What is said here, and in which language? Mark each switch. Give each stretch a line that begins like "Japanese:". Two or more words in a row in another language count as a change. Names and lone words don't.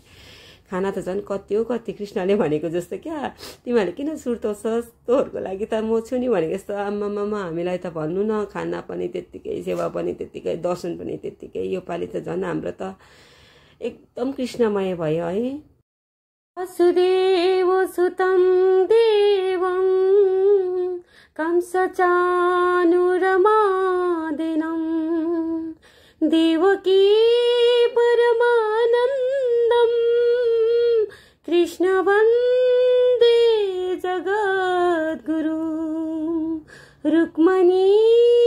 Nepali: खाना त झन् कति हो कति, कृष्णले भनेको जस्तो क्या, तिमीहरूले किन सुर्ताउँछस्, तोहरूको लागि त म छु नि भनेको जस्तो। आम्मामा हामीलाई त भन्नु न, खाना पनि त्यत्तिकै, सेवा पनि त्यत्तिकै, दर्शन पनि त्यत्तिकै। योपालि त झन् हाम्रो त एकदम कृष्णमय भयो है।
Sanskrit: वसुदेव सुतं देवं कंसचाणूरमर्दनं देवकी परमानन्दं कृष्ण वन्दे जगद्गुरुं रुक्मिणी